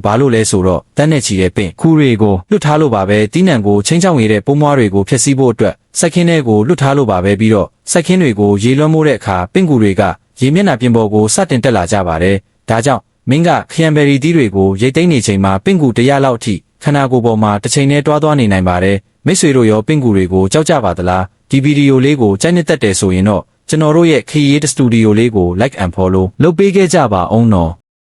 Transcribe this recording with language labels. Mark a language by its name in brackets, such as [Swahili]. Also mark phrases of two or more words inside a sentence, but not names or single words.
[Burmese] ဘာလို့လဲဆိုတော့တန်းနဲ့ချီတဲ့ပင့်ကူတွေကိုလွတ်ထားလို့ပါပဲတီးနှံကိုချင်းချောင်းရတဲ့ပုံမွားတွေကိုဖျက်ဆီးဖို့အတွက်စိုက်ခင်းတွေကိုလွတ်ထားလို့ပါပဲပြီးတော့စိုက်ခင်းတွေကိုရေလွှမ်းမိုးတဲ့အခါပင့်ကူတွေကရေမျက်နှာပြင်ပေါ်ကိုစတင်တက်လာကြပါတယ်ဒါကြောင့်မင်းကခရံဘယ်ရီသီးတွေကိုရိတ်သိမ်းနေချိန်မှာပင့်ကူ100လောက်အထိခန္ဓာကိုယ်ပေါ်မှာတစ်ချိန်နဲ့တွားသွားနေနိုင်ပါတယ်မိတ်ဆွေတို့ရောပင့်ကူတွေကိုကြောက်ကြပါသလားဒီဗီဒီယိုလေးကိုကြိုက်နှစ်သက်တယ်ဆိုရင်တော့ကျွန်တော်တို့ရဲ့ခရီးစတူဒီယိုလေးကို [English] like and follow [Burmese] လုပ်ပေးခဲ့ကြပါအောင်နော်